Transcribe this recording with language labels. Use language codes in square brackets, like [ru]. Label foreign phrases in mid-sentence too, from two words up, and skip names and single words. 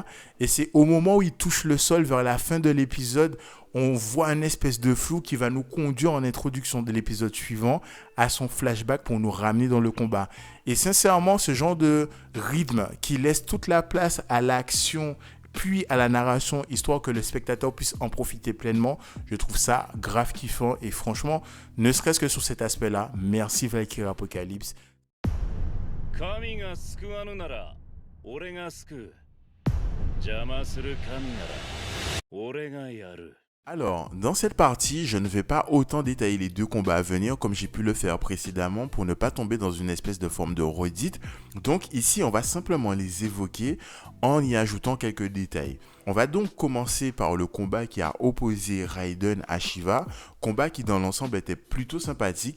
[fr] Et c'est au moment où il touche le sol vers la fin de l'épisode, on voit une espèce de flou qui va nous conduire en introduction de l'épisode suivant à son flashback pour nous ramener dans le combat. Et sincèrement, ce genre de rythme qui laisse toute la place à l'action puis à la narration, histoire que le spectateur puisse en profiter pleinement, je trouve ça grave kiffant. Et franchement, ne serait-ce que sur cet aspect-là, merci Valkyrie Apocalypse. [ja] 神が救わぬなら俺が救う。邪魔する神なら俺がやる。 [fr] Alors, dans cette partie, je ne vais pas autant détailler les deux combats à venir comme j'ai pu le faire précédemment pour ne pas tomber dans une espèce de forme de redite. Donc ici, on va simplement les évoquer en y ajoutant quelques détails. On va donc commencer par le combat qui a opposé Raiden à Shiva, combat qui dans l'ensemble était plutôt sympathique.